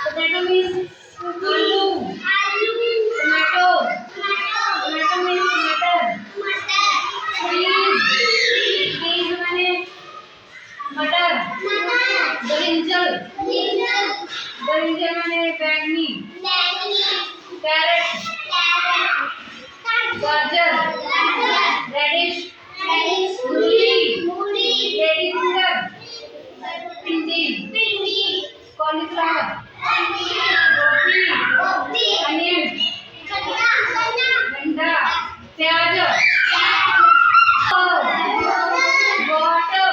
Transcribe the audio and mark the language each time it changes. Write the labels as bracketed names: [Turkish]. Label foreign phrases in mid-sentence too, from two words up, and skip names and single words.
[English] Potato means aloo. Tomato. Tomato means मटर. Peas [Hindi] माने मटर. बरिंजल. बरिंजल माने बैंगनी. [English] Carrot. गाजर. Radish. मूली. Lady finger. भिंडी. Cauliflower. [Hindi] गोभी. Onion. गंडा. प्याज. Water.